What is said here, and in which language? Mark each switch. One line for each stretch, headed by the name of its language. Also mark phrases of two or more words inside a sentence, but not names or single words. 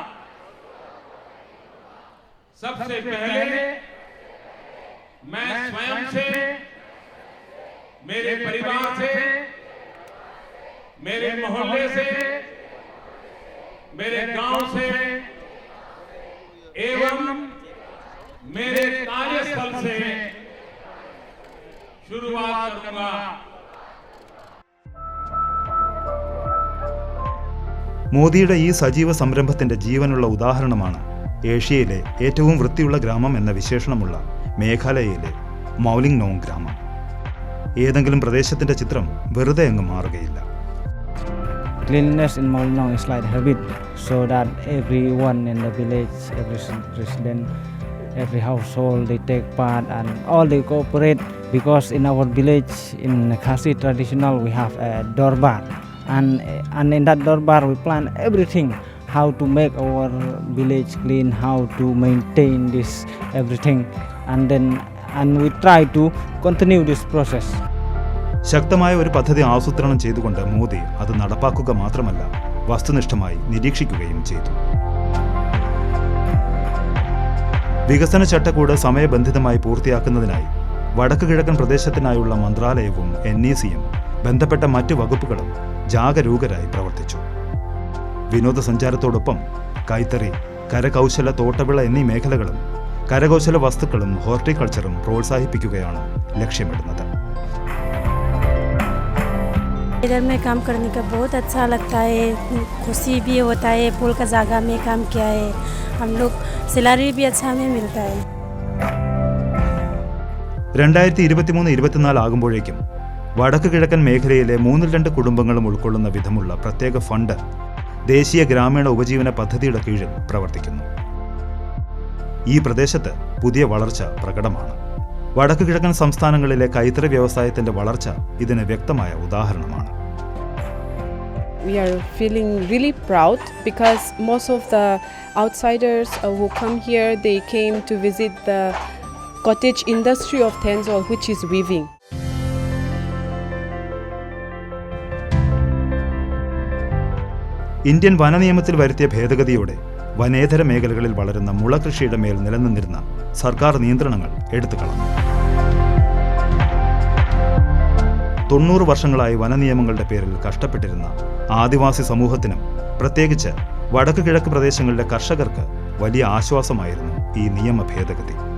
Hindi: सबसे पहले मैं स्वयं से, मेरे परिवार से, मेरे मोहल्ले से, मेरे गांव से एवं मेरे कार्यस्थल से शुरुआत करूंगा.
Malayalam: മോദിയുടെ ഈ സജീവ സംരംഭത്തിന്റെ ജീവനുള്ള ഉദാഹരണമാണ് ഏഷ്യയിലെ ഏറ്റവും വൃത്തിയുള്ള ഗ്രാമം എന്ന വിശേഷണമുള്ള മേഘാലയയിലെ മൗലിംഗ്നോങ് ഗ്രാമം. ഏതെങ്കിലും പ്രദേശത്തിന്റെ ചിത്രം വെറുതെ അങ്ങ് മാറുകയില്ല.
English: cleanliness in Molinong is like habit, so that everyone in the village, every resident, every household, they take part and all they cooperate, because in our village, in Khasi traditional, we have a dorbar, and in that dorbar we plan everything, how to make our village clean, how to maintain this everything, and we try to continue this process.
Malayalam: ശക്തമായ ഒരു പദ്ധതി ആസൂത്രണം ചെയ്തുകൊണ്ട് മോദി അത് നടപ്പാക്കുക മാത്രമല്ല, വസ്തുനിഷ്ഠമായി നിരീക്ഷിക്കുകയും ചെയ്തു. വികസന ചട്ടക്കൂട് സമയബന്ധിതമായി പൂർത്തിയാക്കുന്നതിനായി വടക്ക് കിഴക്കൻ പ്രദേശത്തിനായുള്ള മന്ത്രാലയവും NECയും ബന്ധപ്പെട്ട മറ്റു വകുപ്പുകളും ജാഗരൂകരായി പ്രവർത്തിച്ചു. വിനോദസഞ്ചാരത്തോടൊപ്പം കൈത്തറി, കരകൗശല, തോട്ടവിള എന്നീ മേഖലകളും കരകൗശല വസ്തുക്കളും ഹോർട്ടിക്കൾച്ചറും പ്രോത്സാഹിപ്പിക്കുകയാണ് ലക്ഷ്യമിടുന്നത്.
Hindi: इधर में काम करने का बहुत अच्छा लगता है, खुशी भी होता है, फूल का जगह में काम किया है, हम लोग सैलरी भी अच्छा में मिलता है.
Malayalam: 2023-24 ആകുമ്പോഴേക്കും വടക്ക് കിഴക്കൻ മേഖലയിലെ 1/2 കുടുംബങ്ങളും ഉൾക്കൊള്ളുന്ന വിധമുള്ള പ്രത്യേക ഫണ്ട് ദേശീയ ഗ്രാമീണ ഉപജീവന പദ്ധതിയുടെ കീഴിൽ പ്രവർത്തിക്കുന്നു. ഈ പ്രദേശത്ത് പുതിയ വളർച്ച പ്രകടമാണ്. വടക്ക് കിഴക്കൻ സംസ്ഥാനങ്ങളിലെ കൈത്തറി വ്യവസായത്തിന്റെ വളർച്ച ഇതിന് വ്യക്തമായ ഉദാഹരണമാണ്.
English: We are feeling really proud because most of the outsiders who come here, they came to visit the cottage industry of Tensol, which is weaving.
Malayalam: ഇന്ത്യൻ വനനിയമത്തിൽ വരുത്തിയ ഭേദഗതിയോടെ വനേതര മേഖലകളിൽ വളരുന്ന മുളകൃഷിയുടെ മേൽ നിലനിന്നിരുന്ന സർക്കാർ നിയന്ത്രണങ്ങൾ എടുത്തുകളഞ്ഞു. 90 വർഷങ്ങളായി വനനിയമങ്ങളുടെ പേരിൽ കഷ്ടപ്പെട്ടിരുന്ന ആദിവാസി സമൂഹത്തിനും പ്രത്യേകിച്ച് വടക്ക് കിഴക്ക് പ്രദേശങ്ങളിലെ കർഷകർക്ക് വലിയ ആശ്വാസമായിരുന്നു ഈ നിയമ ഭേദഗതി.